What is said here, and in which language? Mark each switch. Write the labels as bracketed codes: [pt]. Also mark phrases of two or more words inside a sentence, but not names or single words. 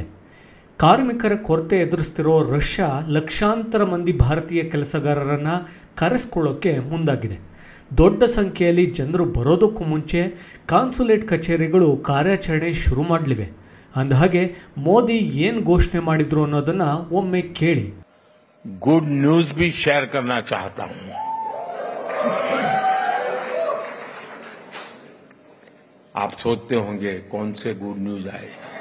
[kn] ಕಾರ್ಮಿಕರ ಕೊರತೆ ಎದುರಿಸ್ತಿರೋ ರಷ್ಯಾ ಲಕ್ಷಾಂತರ ಮಂದಿ ಭಾರತೀಯ ಕೆಲಸಗಾರರನ್ನು ಕರೆಸ್ಕೊಳ್ಳೋಕ್ಕೆ ಮುಂದಾಗಿದೆ. ದೊಡ್ಡ ಸಂಖ್ಯೆಯಲ್ಲಿ ಜನರು ಬರೋದಕ್ಕೂ ಮುಂಚೆ ಕಾನ್ಸುಲೇಟ್ ಕಚೇರಿಗಳು ಕಾರ್ಯಾಚರಣೆ ಶುರು ಮಾಡಲಿವೆ. ಅಂದಹಾಗೆ ಮೋದಿ ಏನು ಘೋಷಣೆ ಮಾಡಿದ್ರು ಅನ್ನೋದನ್ನು ಒಮ್ಮೆ ಕೇಳಿ. [hi] गुड न्यूज भी शेयर करना चाहता हूं. आप सोचते होंगे कौन से गुड न्यूज आए.